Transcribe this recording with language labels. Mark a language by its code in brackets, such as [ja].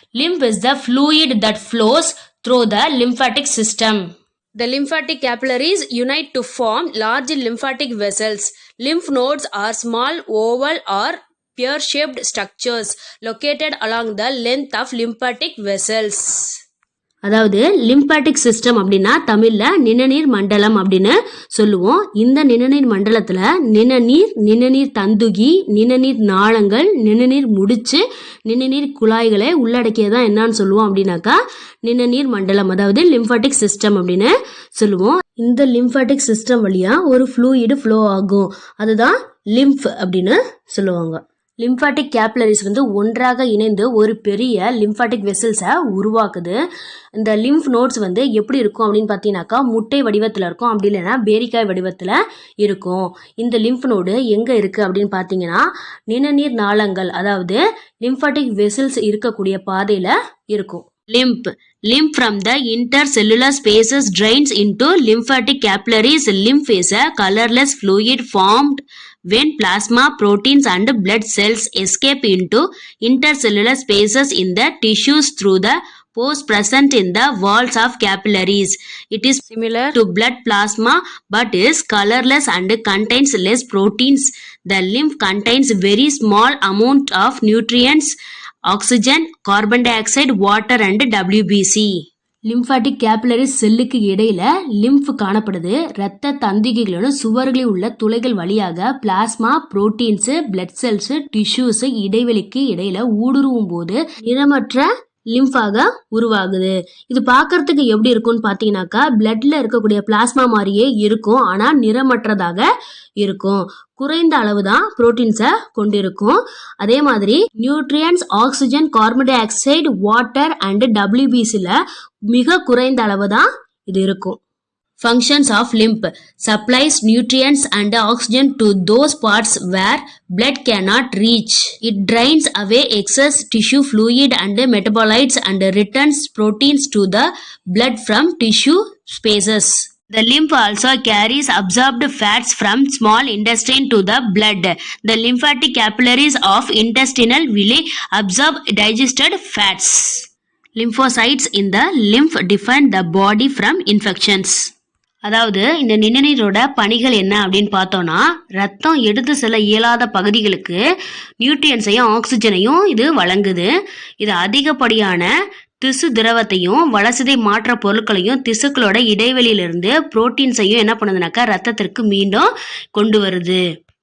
[en] Lymph is the fluid that flows through the lymphatic system. The lymphatic capillaries unite to form large lymphatic vessels. Lymph nodes are small, oval or pear-shaped structures located along the length of lymphatic vessels. [ta] அதாவது lymphatic system அப்படின்னா தமிழ்ல நிணநீர் மண்டலம் அப்படின்னு சொல்லுவோம். இந்த நிணநீர் மண்டலத்துல நிணநீர் தந்துகி, நிணநீர் நாளங்கள், நிணநீர் முடிச்சு, நிணநீர் குழாய்களை உள்ளடக்கியதான் என்னன்னு சொல்லுவோம் அப்படின்னாக்கா நிணநீர் மண்டலம், அதாவது லிம்பாட்டிக் சிஸ்டம் அப்படின்னு சொல்லுவோம். இந்த லிம்பாட்டிக் சிஸ்டம் வழியா ஒரு ஃப்ளூயிடு ஃப்ளோ ஆகும், அதுதான் லிம்ப் அப்படின்னு சொல்லுவாங்க. லிம்பாட்டிக் கேப்லரிஸ் ஒன்றாக இணைந்து ஒரு பெரிய லிம்பாட்டிக் வெசல்ஸை உருவாக்குது. இந்த லிம்ப் நோட்ஸ் எப்படி இருக்கும் அப்படின்னு பார்த்தீங்கன்னாக்கா முட்டை வடிவத்தில் இருக்கும், அப்படி இல்லைன்னா பேரிக்காய் வடிவத்தில் இருக்கும். இந்த லிம்ப் நோடு எங்கே இருக்குது அப்படின்னு பார்த்தீங்கன்னா நிணநீர் நாளங்கள், அதாவது லிம்பாட்டிக் வெசல்ஸ் இருக்கக்கூடிய பாதையில் இருக்கும். [en] Lymph from the intercellular spaces drains into lymphatic capillaries. Lymph is a colorless fluid formed when plasma, proteins and blood cells escape into intercellular spaces in the tissues through the pores present in the walls of capillaries. It is similar to blood plasma but is colorless and contains less proteins. The lymph contains very small amount of nutrients, oxygen, carbon dioxide, water and WBC. [ta] Lymphatic capillary செல்லுக்கு இடையில lymph காணப்படுது. இரத்த தந்திகளிலும் சுவர்களில் உள்ள துளைகள் வழியாக plasma, proteins, blood cells, tissues இடைவெளிக்கு இடையில ஊடுருவும் போது நிறமற்ற லிம்பாக உருவாகுது. இது பார்க்கறதுக்கு எப்படி இருக்கும்னு பார்த்தீங்கன்னாக்கா பிளட்ல இருக்கக்கூடிய பிளாஸ்மா மாதிரியே இருக்கும், ஆனா நிறமற்றதாக இருக்கும். குறைந்த அளவு தான் புரோட்டீன்ஸை கொண்டிருக்கும். அதே மாதிரி nutrients, oxygen, carbon di oxide, water and WBCல மிக குறைந்த அளவு தான் இது இருக்கும். [en] Functions of lymph: supplies nutrients and oxygen to those parts where blood cannot reach. It drains away excess tissue fluid and metabolites and returns proteins to the blood from tissue spaces. The lymph also carries absorbed fats from small intestine to the blood. The lymphatic capillaries of intestinal villi absorb digested fats. Lymphocytes in the lymph defend the body from infections. [ta] அதாவது இந்த நிணநீரோட பணிகள் என்ன அப்படின்னு பார்த்தோம்னா ரத்தம் எடுத்து செல்ல இயலாத பகுதிகளுக்கு நியூட்ரியன்ஸையும் ஆக்சிஜனையும் இது வழங்குது. இது அதிகப்படியான திசு திரவத்தையும் வளர்சிதை மாற்ற பொருட்களையும் திசுக்களோட இடைவெளியிலிருந்து புரோட்டீன்ஸையும் என்ன பண்ணுதுனாக்கா ரத்தத்திற்கு மீண்டும் கொண்டு வருது.